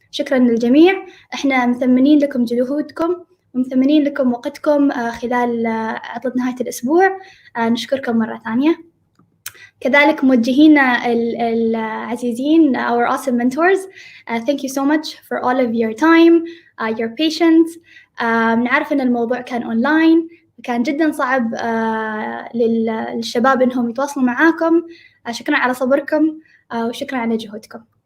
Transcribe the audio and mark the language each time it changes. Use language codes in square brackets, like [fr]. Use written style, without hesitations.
[ar] شكرا للجميع، احنا مثمنين لكم جهودكم ومثمنين لكم وقتكم خلال عطلة نهاية الأسبوع. نشكركم مرة ثانية. كذلك موجهينا العزيزين [en] our awesome mentors, thank you so much for all of your time, your patience. [ar] نعرف أن الموضوع كان أونلاين، كان جدا صعب للشباب أنهم يتواصلوا معاكم. شكرا على صبركم وشكرا على جهودكم.